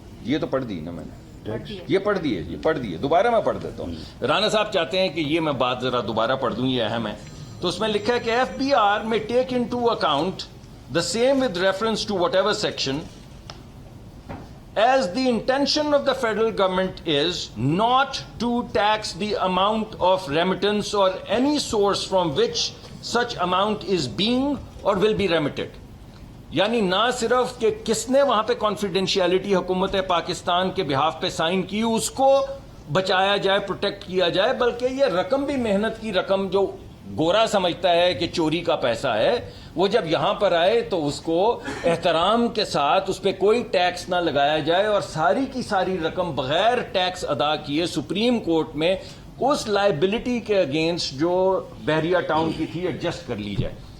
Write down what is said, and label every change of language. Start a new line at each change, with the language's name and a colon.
Urdu: یہ تو پڑھ دی نا میں نے، یہ پڑھ دی ہے، دوبارہ میں پڑھ دیتا ہوں. رانا صاحب چاہتے ہیں کہ یہ میں بات ذرا دوبارہ پڑھ دوں، یہ اہم ہے. تو اس میں لکھا ہے کہ
English: FBR may take into account the same with reference to whatever section as the intention of the federal government is not to tax the amount of remittance or any source from which such amount is being or will be remitted.
Urdu: یعنی نہ صرف کہ کس نے وہاں پہ confidentiality حکومت پاکستان کے بہاف پہ سائن کی اس کو بچایا جائے، پروٹیکٹ کیا جائے، بلکہ یہ رقم بھی محنت کی رقم جو گورا سمجھتا ہے کہ چوری کا پیسہ ہے، وہ جب یہاں پر آئے تو اس کو احترام کے ساتھ اس پہ کوئی ٹیکس نہ لگایا جائے اور ساری کی ساری رقم بغیر ٹیکس ادا کیے سپریم کورٹ میں اس لائبلٹی کے اگینسٹ جو بحریہ ٹاؤن کی تھی ایڈجسٹ کر لی جائے.